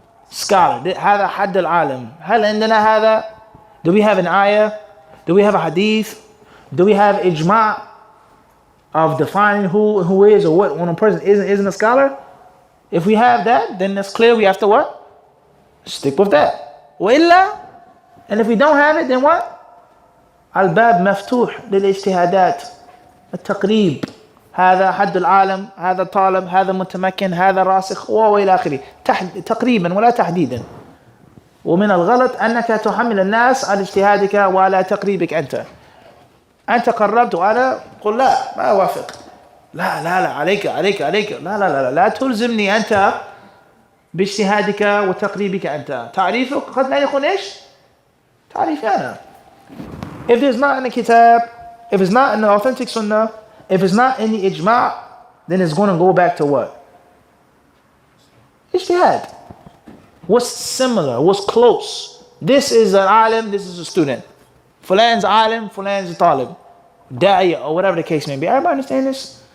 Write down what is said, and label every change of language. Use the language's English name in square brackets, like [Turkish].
[English] Scholar. [Arabic] هذا حد العالم. هل عندنا هذا? [English] Do we have an ayah? Do we have a hadith? Do we have ijma' of defining who is or what when a person isn't a scholar? If we have that, then it's clear we have to what? Stick with that. وإلا, and if we don't have it, then what? [Arabic] الباب مفتوح للاجتهادات. التقريب. هذا حد العالم، هذا طالب، هذا متمكن، هذا راسخ وإلى آخره. تقريبا ولا تحديدا. ومن الغلط أنك تحمل الناس على اجتهادك وعلى تقريبك أنت قربت وأنا قل لا ما أوافق. لا عليك لا تلزمني أنت باجتهادك وتقريبك أنت. تعريفك قد لا يكون إيش؟ تعريفي أنا. [English] If there's not in the kitab, if it's not in the authentic sunnah, if it's not in the ijma', then it's going to go back to what? Ijtihad. What's similar? What's close? This is an alim, this is a student. Fulan's alim, Fulan's a talib. Da'iyah, or whatever the case may be. Everybody understand this?